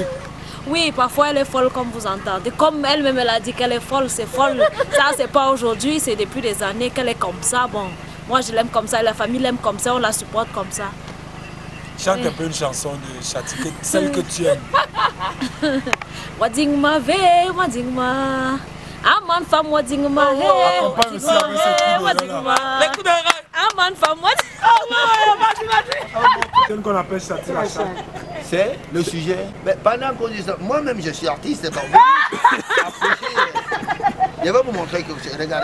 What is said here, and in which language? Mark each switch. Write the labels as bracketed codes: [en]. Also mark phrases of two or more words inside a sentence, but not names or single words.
[fr] Oui, parfois elle est folle comme vous entendez. Comme elle-même elle a dit qu'elle est folle, c'est folle. Ça c'est pas aujourd'hui, c'est depuis des années qu'elle est comme ça. Bon, moi je l'aime comme ça, la famille l'aime comme ça, on la supporte comme ça. Chante un peu une chanson de Chati, celle que tu aimes. Wadingma ve, wadingma. Aman fam wadingma he. Accompagne aussi avec ce coup de là. Les coups de rein. Aman fam wadingma. C'est ce qu'on appelle Chati la chante. C'est le sujet. Mais pendant qu'on dit ça, moi-même je suis artiste. Donc, je vais vous montrer que regardez.